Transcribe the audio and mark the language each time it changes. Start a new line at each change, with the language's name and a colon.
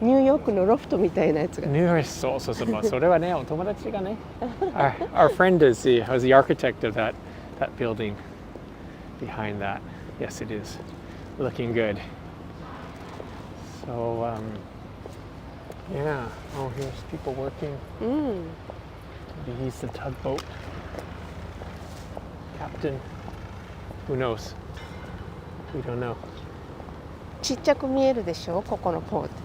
Japanese: ニューヨークのロフトみたいなやつが。そうそうそう。まあそれはね、お友達がね。
English: Our friend was the architect of that building behind that. Yes, it is. Looking good. So, yeah. Oh, here's people working. Maybe he's the tugboat captain. Who knows? We don't know.
Japanese: ちっちゃく見えるでしょここのポート。